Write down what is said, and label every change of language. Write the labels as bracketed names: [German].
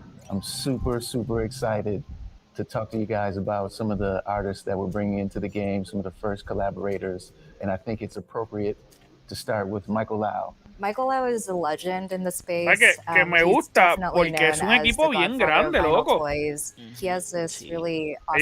[English] I'm super excited to talk to you guys about some of the artists that we're bringing into the game, some of the first collaborators. And I think it's appropriate to start with Michael Lau. Michael Lau is a legend in the space. [Spanish] Que me gusta porque es un equipo bien grande, loco. [English] He has this really awesome